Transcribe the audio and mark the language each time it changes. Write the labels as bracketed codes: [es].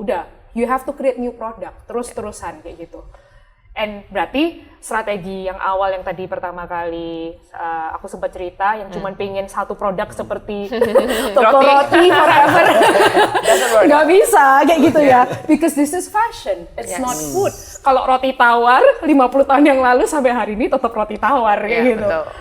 [id] Udah, [en] you have to create new product, [id] terus-terusan kayak gitu. And berarti strategi yang awal yang tadi pertama kali aku sempat cerita, yang cuman pengen satu produk seperti toko roti forever, nggak bisa kayak gitu ya. [en] Because this is fashion, it's not food. [id] Kalau roti tawar 50 tahun yang lalu sampai hari ini tetap roti tawar kayak gitu.